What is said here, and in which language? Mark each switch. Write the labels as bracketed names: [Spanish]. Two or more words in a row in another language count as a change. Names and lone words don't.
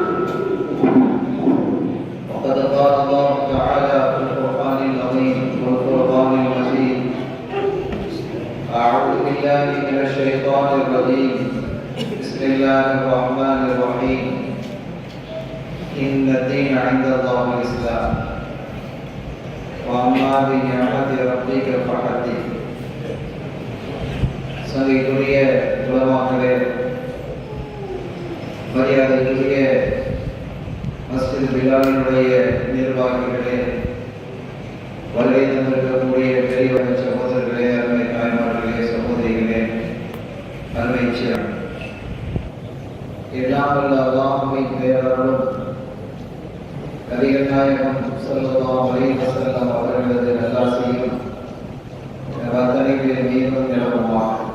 [Arabic] وقد قال الله تعالى في القرآن العظيم والقرآن المجيد: أعوذ بالله من الشيطان الرجيم، بسم الله الرحمن الرحيم، إن الدين عند الله الإسلام وأما بنعمة ربك فحدث. [Tamil] சங்கைக்குரிய உலமாக்களே, மரியாதைக்குரிய மஸ்ஜித் பிலாலினுடைய நிர்வாகிகளே, வருகை தந்திருக்கக்கூடிய பெரியவர்கள் சகோதரர்களே, அருமை தாய்மார்களே, சகோதரிகளே, அருமை சிறப்பு எல்லாம் வல்ல அல்லாஹ்வின் பெயராலும் நபிகள் நாயகம் [Arabic] صلى الله عليه وسلم [Tamil] அவர்களது நல்லாசியும் அத்தனை பேர் மீதும் நிலவுமாக.